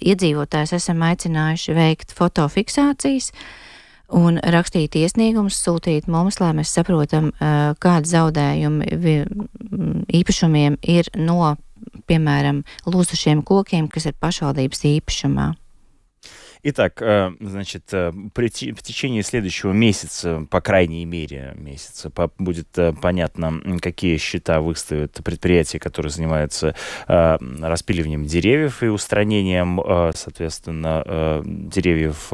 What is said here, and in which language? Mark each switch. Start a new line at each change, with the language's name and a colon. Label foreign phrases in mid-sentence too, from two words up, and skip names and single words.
Latvian: Iedzīvotājs esam aicinājuši veikt fotofiksācijas un rakstīt iesniegumus, sūtīt mums, lai mēs saprotam, kādi zaudējumi īpašumiem ir no, piemēram, lūzušiem kokiem, kas ir pašvaldības īpašumā.
Russian: Итак, значит, в течение следующего месяца, по крайней мере месяца, будет понятно, какие счета выставят предприятия, которые занимаются распиливанием деревьев и устранением, соответственно, деревьев.